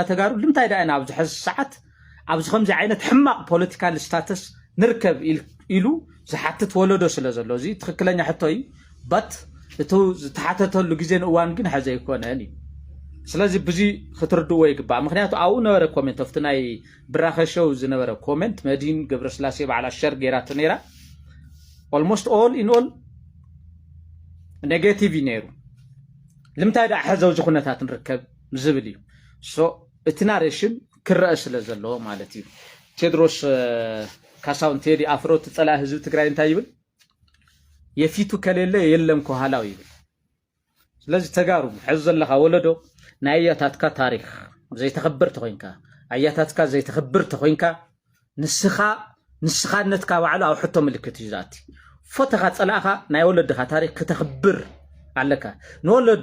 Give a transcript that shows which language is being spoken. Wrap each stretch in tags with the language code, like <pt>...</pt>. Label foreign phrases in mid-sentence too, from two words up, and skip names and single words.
<ti>ተጋሩ ልምታይ ዳይና ኣብ ዝሕዝ ሰዓት ኣብ ከምዚ ዓይነት ሕማቅ</ti> <en>political status</en> <ti>ንርከብ ኢሉ ዝሓትት ወለዶ ስለ ዘሎ እዚ ትክክለኛ ሕቶ እዩ ባት እቱ ዝተሓተተሉ ግዜን እዋን ግን ሕዘ ይኮነን እዩ ስለዚ ብዙ ክትርድዎ ይግባእ ምክንያቱ ኣብኡ ነበረ ኮሜንት ኣብቲ ናይ ብራኸሸው ዝነበረ ኮሜንት መዲን ገብረስላሴ በዓል ሸር ጌራቶ ነይራ</ti> <en>almost all in all</en> <ti>ኔጌቲቭ ነይሩ ልምታይ ዳ ሕዘው ዝኹነታት ንርከብ ዝብል እዩ እቲ ናሬሽን ክረአ ስለ ዘለዎ ማለት እዩ ቴድሮስ ካሳውን ቴዲ ኣፍሮ ትጸላ ህዝብ ትግራይ እንታይ ይብል</ti> <am>የፊቱ ከሌለ የለም ከኋላው</am> <ti>ይብል ስለዚ ተጋሩ ሕዚ ዘለኻ ወለዶ ናይ ኣያታትካ ታሪክ ዘይተኸብር ተኾይንካ ኣያታትካ ዘይተኸብር ተኾይንካ ንስኻነትካ ባዕሉ ኣብ ሕቶ ምልክት እዩ ዛቲ ፎቶኻ ጸላእኻ ናይ ወለድኻ ታሪክ ክተኽብር ኣለካ ንወለዱ</ti>